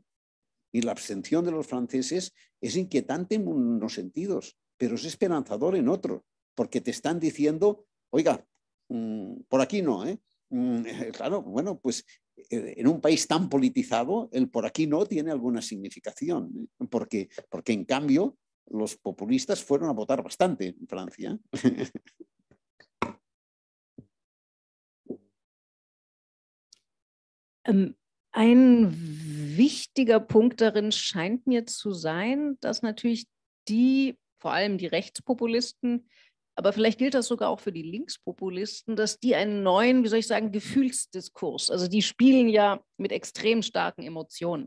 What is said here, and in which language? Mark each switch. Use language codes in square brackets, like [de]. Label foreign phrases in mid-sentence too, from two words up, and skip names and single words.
[es] Y la abstención de los franceses es inquietante en unos sentidos, pero es esperanzador en otro, porque te están diciendo, oiga, por aquí no, ¿eh? Claro, bueno, pues en un país tan politizado, el por aquí no tiene alguna significación, porque en cambio los populistas fueron a votar bastante en Francia. [de] Ein wichtiger Punkt darin scheint mir zu sein, dass natürlich vor allem die Rechtspopulisten, aber vielleicht gilt das sogar auch für die Linkspopulisten, dass die einen neuen, wie soll ich sagen, Gefühlsdiskurs, also die spielen ja mit extrem starken Emotionen.